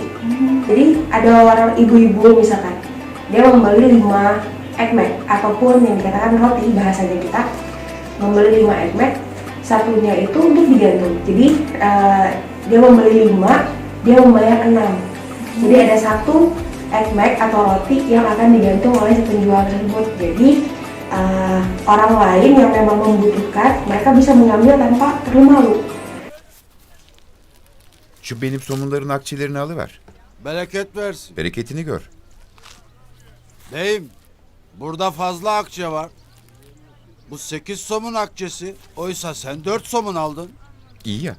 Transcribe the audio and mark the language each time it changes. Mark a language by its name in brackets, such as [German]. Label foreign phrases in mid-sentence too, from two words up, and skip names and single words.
[Indonesian] Jadi ada orang ibu-ibu misalkan, dia membeli 5 ekmek ataupun yang dikatakan roti bahasanya kita, membeli 5 ekmek, satunya itu untuk digantung. Jadi dia membeli 5, dia membayar 6. Jadi ada 1 ekmek atau roti yang akan digantung oleh si penjual tersebut. Jadi orang lain yang memang membutuhkan, mereka bisa mengambil tanpa perlu malu. [Turkish] Şu benim somunların akçelerini alıver. Bereket versin. Bereketini gör. Beyim, burada fazla akçe var. Bu 8 somun akçesi. Oysa sen 4 somun aldın. İyi ya.